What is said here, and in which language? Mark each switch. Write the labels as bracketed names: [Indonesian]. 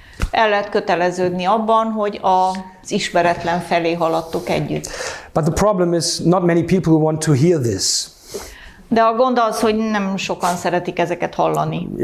[Hungarian] El lehet köteleződni abban, hogy az ismeretlen felé haladtok együtt. [English] But the problem is not many people want to hear this. [Hungarian] De a gond az, hogy nem sokan szeretik ezeket hallani.